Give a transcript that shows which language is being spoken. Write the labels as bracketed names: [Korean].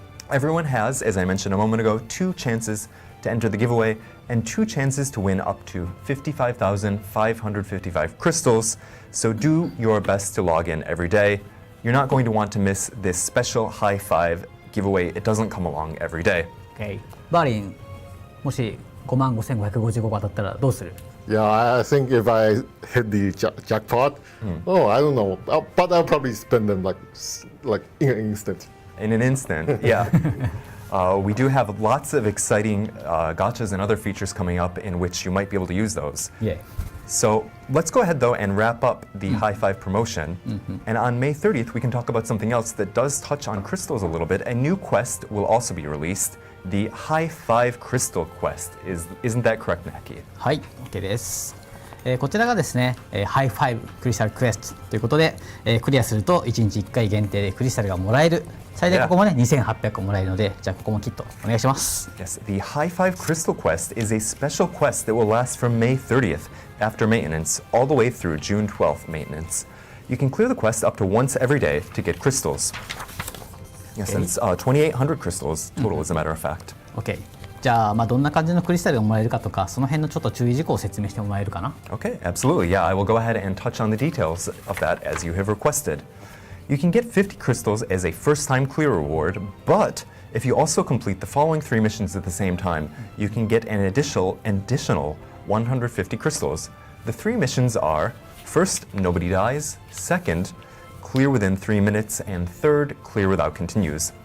[English] Everyone has, as I mentioned a moment ago, 2 chances to enter the giveaway and 2 chances to win up to 55,555 crystals. So do your best to log in every day. You're not going to want to miss this special high 5 giveaway. It doesn't come along every day. [Japanese] OK バーリンもし55,555当たったらどうする [English] Yeah, I think if I hit the jackpot, oh, I don't know, but I'll probably spend them like in an instant. In an instant, yeah. We do have lots of exciting gachas and other features coming up in which you might be able to use those. Yeah. So let's go ahead though and wrap up the high 5 promotion. And on May 30th, we can talk about something else that does touch on crystals a little bit. A new quest will also be released, the high 5 crystal quest. Isn't that correct, Naki? [Japanese] はい OK です、こちらがですね、ハイ5クリスタルクエストということで、クリアすると1日1回限定でクリスタルがもらえる最大ここもね2800もらえるのでじゃあここもきっとお願いします [English] Yes, the high 5 crystal quest is a special quest that will last from May 30th after maintenance all the way through June 12th maintenance. You can clear the quest up to once every day to get crystals. Yes, and it's 2,800 crystals total, as a matter of fact. [Japanese] OK じゃあ、どんな感じのクリスタルがもらえるかとかその辺のちょっと注意事項を説明してもらえるかな [English] Okay, absolutely. Yeah, I will go ahead and touch on the details of that as you have requested. You can get 50 crystals as a first-time clear reward, but if you also complete the following 3 missions at the same time, you can get an additional 150 crystals. The 3 missions are, first, nobody dies, second, clear within 3 minutes, and third, clear without continues.